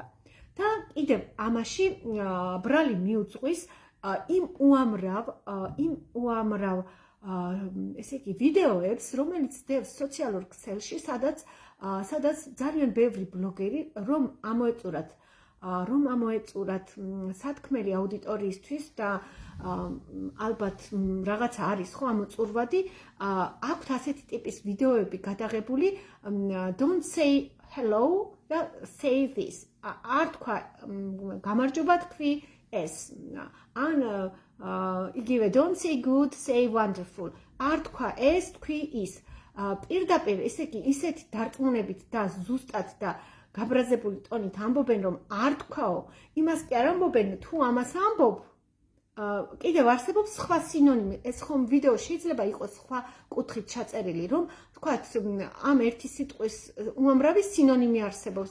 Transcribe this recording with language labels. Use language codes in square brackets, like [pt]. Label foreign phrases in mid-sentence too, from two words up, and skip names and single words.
[ka] და კიდევ ამაში ბრალი მიუძღვის იმ უამრავ ესე იგი ვიდეოებს, რომელიც დევს სოციალურ ქსელში, სადაც ძალიან ბევრი ბლოგერი რომ ამოეწურათ სათქმელი აუდიტორიისთვის და ალბათ რაღაცა არის ხო ამოწურვადი, აქვთ ასეთი ტიპის ვიდეოები გადაღებული, [en] don't say hello და say this. [ka] არ თქვა გამარჯობა, თქვი ეს. ან იგივე [en] don't say good, say wonderful. [ka] არ თქვა ეს, თქვი ის. პირდაპირ ესე იგი ისეთი დარწმუნებით და ზუსტად და გაბრაზებული ტონით ამბობენ, რომ არ თქვაო, იმას კი არ ამბობენ, თუ ამას ამბობ, კიდევ არსებობს სხვა სინონიმი. ეს ხომ ვიდეო შეიძლება იყოს სხვა კუთხით ჩაწერილი, რომ თქვათ ამ ერთი სიტყვის უამრავი სინონიმი არსებობს.